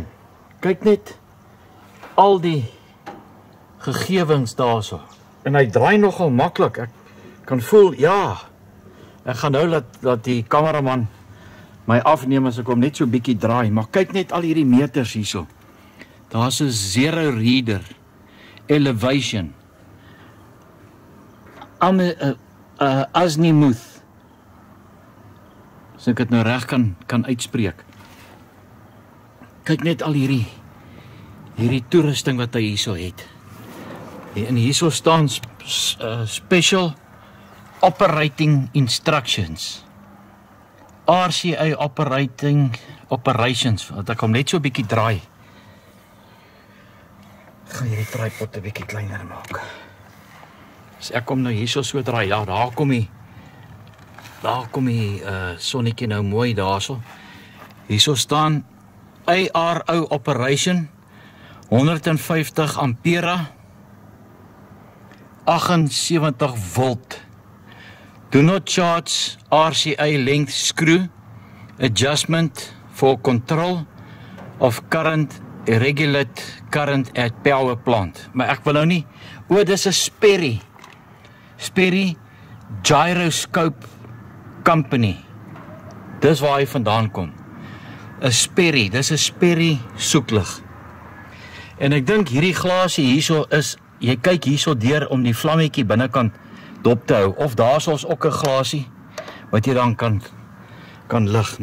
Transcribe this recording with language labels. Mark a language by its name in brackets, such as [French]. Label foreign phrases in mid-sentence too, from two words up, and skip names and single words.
[Afrikaans] Kyk net al die gegewings daarso. En hy draai nogal maklik. Ek kan voel, ja, ek gaan nou laat die kameraman my afneem as ek hom net so bietjie draai. Maar kyk net al hierdie meters hierso. Daar's 'n [English] zero reader, elevation, azimuth, [Afrikaans] as ek dit nou reg kan uitspreek. Kyk net al hierdie toerusting wat hy hierso het. En hierso staan [English] special operating instructions. RCA operations, [Afrikaans] wat ek hom net so 'n bietjie draai. Ek gaan hierdie tripod 'n bietjie kleiner maak. As ek kom nou hierso so draai, ja, daar kom die sonnetjie nou mooi daarso. Hierso staan [English] ARO operation, [Afrikaans] 150 ampere, 78 volt. [English] Do not charge RCA length screw adjustment for control of current, regulate current at power plant. [Afrikaans] Maar ek wil nou nie, dis 'n Sperry Gyroscope Company. Dis waar hy vandaan kom. 'n Sperry, dis 'n Sperry soeklig. En ek dink hierdie glasie hierso is, jy kyk hierso deur om die vlammetjie binnekant dop te hou, of daar is ook 'n glasie wat jy dan kan lig.